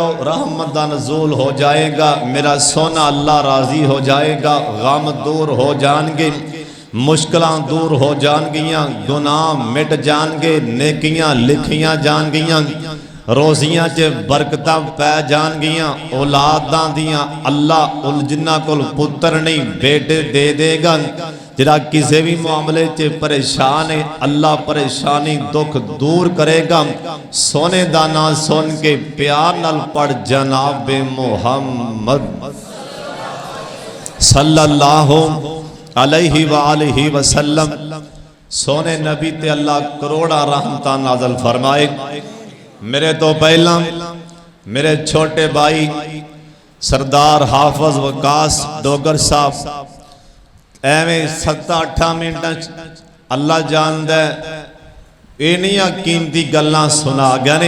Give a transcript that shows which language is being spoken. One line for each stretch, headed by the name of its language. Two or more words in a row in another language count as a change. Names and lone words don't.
Punjabi: رحمت دا نزول ہو جائے گا، میرا سوہنا اللہ راضی ہو جائے گا، غم دور ہو جائیں گے، مشکلاں دور ہو جائیں گیاں، گناہ مٹ جائیں گے، نیکیاں لکھیاں جائیں گیاں، روزیاں چ برکتاں پے جائیں گیاں، اولاداں دیاں اللہ جنہاں کول پتر نہیں بیٹے دے دے گا. جہڑا کسی بھی معاملے چ پریشان ہے اللہ پریشانی دکھ دور کرے گا. سوہنے دا نام سن کے پیار نال پڑھ جناب محمد
Arabic: صلى الله عليه وآله وسلم.
Punjabi: سوہنے نبی تے اللہ کروڑاں رحمتاں نازل فرمائے. میرے تو پہلا میرے چھوٹے بھائی سردار حافظ وقاص ڈوگر صاحب ایویں 7-8 منٹ اللہ جاندا اینیاں قیمتی گلاں سنا گیا نے.